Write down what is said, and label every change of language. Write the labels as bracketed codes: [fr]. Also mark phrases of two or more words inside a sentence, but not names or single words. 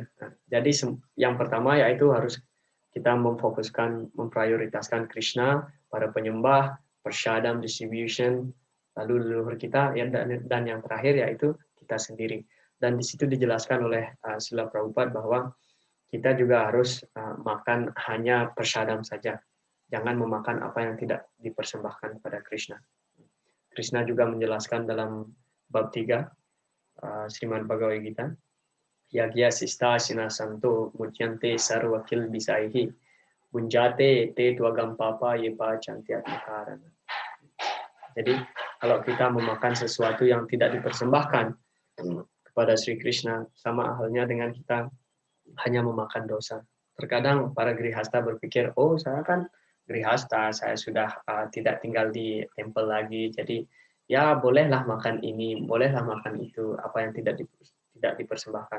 [id] Nah, jadi yang pertama yaitu harus kita memprioritaskan Krishna, para penyembah, prasadam distribution, lalu leluhur kita, dan yang terakhir yaitu kita sendiri. Dan di situ dijelaskan oleh Srila Prabhupada bahwa kita juga harus makan hanya prasadam saja. Jangan memakan apa yang tidak dipersembahkan kepada Krishna. Krishna juga menjelaskan dalam bab 3, [sa] श्रीमद् भगवद् गीता यज्ञ शिष्ट सिन सन्तो मुच्यन्ते सर्वकिल् बिसैहि भुञ्जते ते तुअगम् पाप येप चन्तियत् मकारण. [id] Jadi kalau kita memakan sesuatu yang tidak dipersembahkan kepada Sri Krishna, sama halnya dengan kita hanya memakan dosa. Terkadang para grihasta berpikir, oh saya kan grihasta, saya sudah tidak tinggal di tempel lagi, jadi ya bolehlah makan ini, bolehlah makan itu, apa yang tidak dipersembahkan.